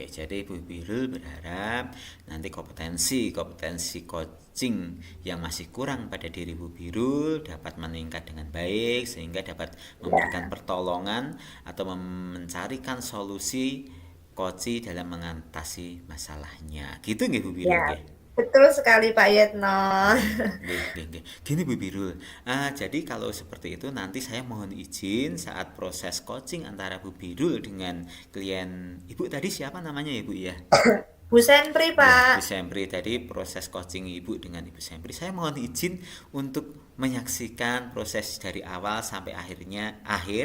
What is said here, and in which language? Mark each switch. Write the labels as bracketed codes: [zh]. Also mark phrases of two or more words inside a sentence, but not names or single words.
[id] Oke, jadi Bu Birul berharap nanti kompetensi coaching yang masih kurang pada diri Bu Birul dapat meningkat dengan baik sehingga dapat memberikan Ya, pertolongan atau mencarikan solusi coach dalam mengatasi masalahnya. Gitu nggih Bu Birul ya, nggih? betul sekali Pak Yetno. [jv] Nggih, nggih, nggih. [id] Gini Bu Birul, jadi kalau seperti itu nanti saya mohon izin saat proses coaching antara Bu Birul dengan klien Ibu tadi siapa namanya ya Bu ya? Bu Sentri Ya, Bu Pak. Sempri tadi proses coaching Ibu dengan Ibu Sempri. Saya mohon izin untuk menyaksikan proses dari awal sampai akhir.